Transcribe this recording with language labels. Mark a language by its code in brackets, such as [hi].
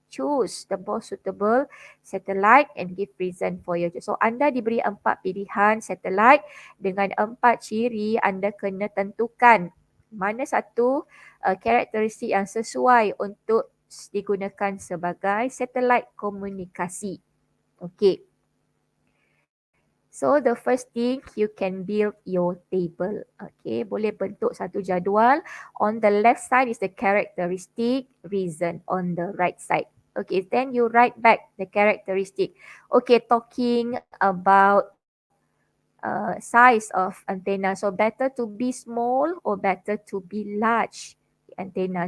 [en] choose the most suitable satellite and give reason for your choice. [ms] So anda diberi 4 pilihan satellite dengan 4 ciri, anda kena tentukan mana satu karakteristik yang sesuai untuk digunakan sebagai satellite komunikasi. Okay. [en] So the first thing, you can build your table. [ms] Okay, boleh bentuk satu jadual. [en] On the left side is the characteristic, reason on the right side. Okay, then you write back the characteristic. Okay, talking about size of antenna. So better to be small or better to be large antenna.